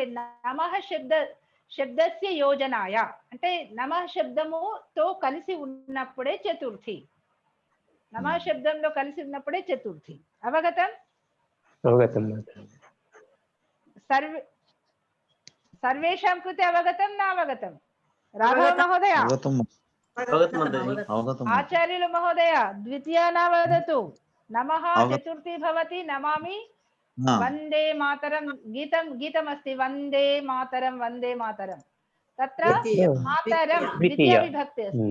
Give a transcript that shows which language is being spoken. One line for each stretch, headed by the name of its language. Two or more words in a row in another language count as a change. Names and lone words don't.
Sanskrit: నమః శబ్దస్య యోజనాయ
Telugu: అంటే నమః శబ్దముతో కలిసి ఉన్నప్పుడే చతుర్థి. నమః శబ్దంలో కలిసి ఉన్నప్పుడే చతుర్థి. అవగతం?
Sanskrit: సర్వేషాం కృతే అవగతం నా అవగతం? రాఘవ మహోదయ, आचार्य महोदय द्वितीया न वदतु. नमः चतुर्थी भवति. नमामि वंदे मातरं गीतमस्ति. वंदे मातरं तत्र मातरं द्वितीया विभक्ति अस्ति.